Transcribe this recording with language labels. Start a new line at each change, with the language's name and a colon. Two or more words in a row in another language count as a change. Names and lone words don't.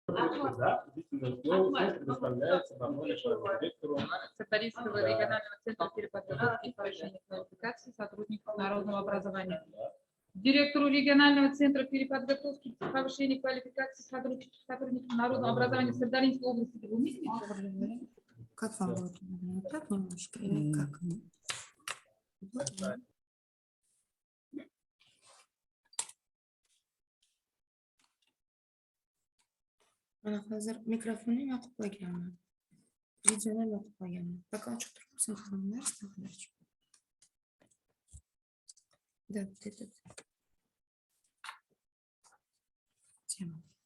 Russian: Сатаринского регионального центра переподготовки и повышения квалификации сотрудников народного образования. Директору регионального центра переподготовки и повышения квалификации сотрудников народного образования в Сырдаринской области. Вы умеете говорить? Как вам будет? Так немножко или как?
Uzbek: Ana hozir mikrofonni yoqib qo'yganman. Videoni yoqib qo'yganman. Пока ochiq turibsin xonimlar, sizlar. Да, Tema.